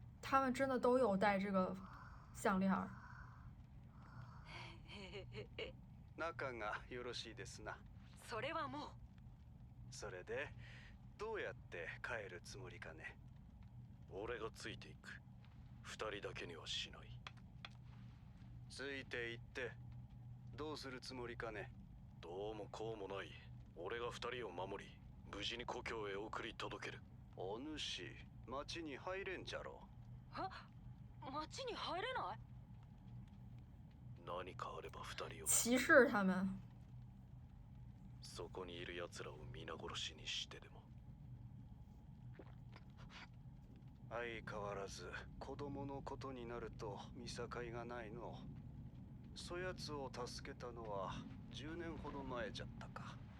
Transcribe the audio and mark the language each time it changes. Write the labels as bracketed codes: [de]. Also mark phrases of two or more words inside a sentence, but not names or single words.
[zh] 他们真的都有戴这个项链儿。 [ja] 仲がよろしいですな。それはもう。それでどうやって帰るつもりかね。俺がついていく。二人だけにはしない。ついて行ってどうするつもりかね。どうもこうもない。俺が二人を守り、無事に故郷へ送り届ける。お主、町に入れんじゃろは？町に入れない？何かあれば二人を。 [zh] 歧视他们。 [ja] そこにいる奴らを皆殺しにしてでも。相変わらず子供のことになると見境がないの。そやつを助けたのは10年ほど前じゃったか。